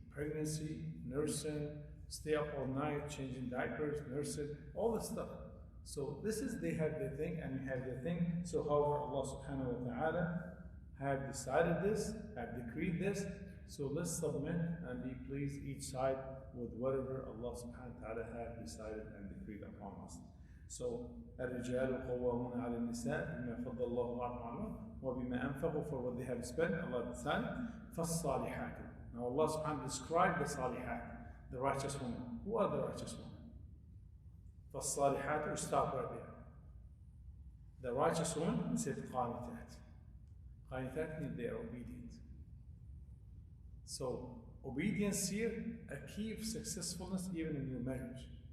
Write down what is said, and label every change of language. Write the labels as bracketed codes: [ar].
[en] Pregnancy, nursing, stay up all night, changing diapers, nursing, all this stuff. So this is, they have their thing and we have their thing. So however, Allah subhanahu wa ta'ala have decided this, have decreed this. So let's submit and be pleased each side with whatever Allah subhanahu wa ta'ala have decided and decreed upon us. [ar] So الرجال قوامون على النساء بما فضل الله بعضهم على بعض وبما أنفقوا, [en] for what they have spent, Allah decided. فالصالحات. Now Allah subhanahu wa ta'ala described the salihat, the righteous women. Who are the righteous women? فالصالحات, we stop right there. The righteous woman said قانتات. قانتات means they are obedient. So obedience here, a key of successfulness even in your marriage.